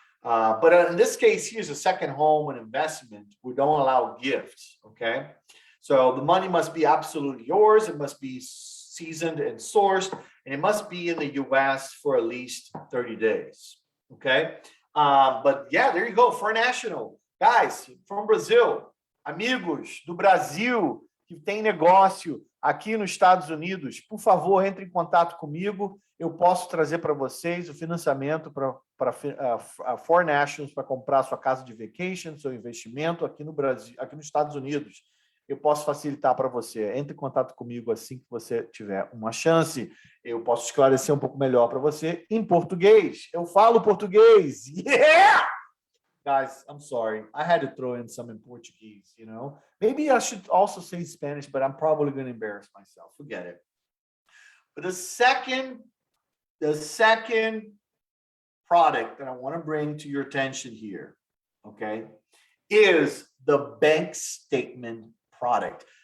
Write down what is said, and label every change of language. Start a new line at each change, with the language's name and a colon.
English: But in this case, here's a second home and investment. We don't allow gifts. Okay. So the money must be absolutely yours. It must be seasoned and sourced, and it must be in the US for at least 30 days. Okay. But yeah, there you go. For national guys from Brazil,
Portuguese: amigos do Brasil que tem negócio aqui nos Estados Unidos, por favor, entre em contato comigo. Eu posso trazer para vocês o financiamento para
English: for nationals,
Portuguese: para comprar sua casa de vacation, seu investimento aqui no Brasil, aqui nos Estados Unidos. Eu posso facilitar para você. Entre em contato comigo assim que você tiver uma chance. Eu posso esclarecer um pouco melhor para você em português. Eu falo português.
English: Yeah! Guys, I'm sorry. I had to throw in some in Portuguese, Maybe I should also say Spanish, but I'm probably going to embarrass myself. Forget it. But the second product that I want to bring to your attention here, okay, is the bank statement product.